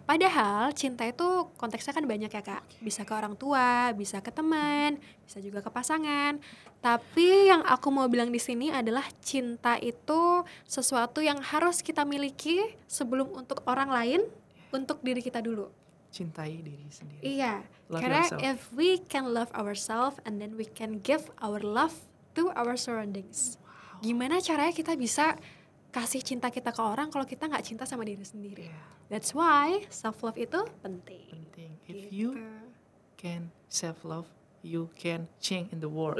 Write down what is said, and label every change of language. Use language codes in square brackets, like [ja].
[id] Padahal cinta itu konteksnya kan banyak ya kak. Bisa ke orang tua, bisa ke teman, bisa juga ke pasangan. Tapi yang aku mau bilang di sini adalah cinta itu sesuatu yang harus kita miliki sebelum untuk orang lain, untuk diri kita dulu. Cintai diri sendiri. Iya, [en] Love [id] karena [en] yourself. if we can love ourselves and then we can give our love to our surroundings. [id] Gimana caranya kita bisa kasih cinta kita ke orang kalau kita nggak cinta sama diri sendiri? [en] Yeah. That's why self love [id] itu penting. [en] If you can self love, you can change in the world.